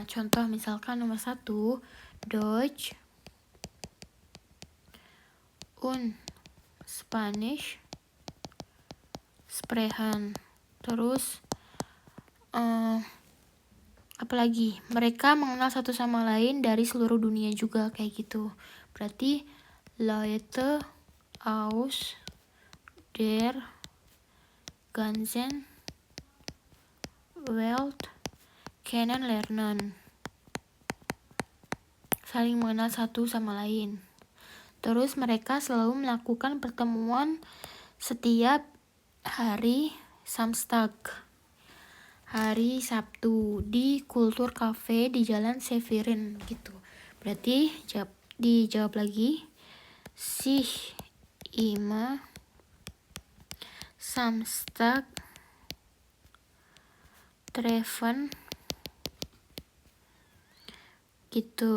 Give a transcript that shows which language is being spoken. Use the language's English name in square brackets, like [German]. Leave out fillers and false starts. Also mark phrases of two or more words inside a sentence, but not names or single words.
[Indonesian] Contoh misalkan nomor 1, [German] Deutsch und Spanish sprechen. [Indonesian] Terus apalagi mereka mengenal satu sama lain dari seluruh dunia juga kayak gitu. [German] Berarti Leute aus der ganzen Welt kennenlernen. [Indonesian] Saling mengenal satu sama lain. Terus mereka selalu melakukan pertemuan setiap hari Samstag, hari Sabtu, di Kultur Cafe di Jalan Severin gitu. Berarti dijawab lagi. [German] Sich immer Samstag treffen gitu.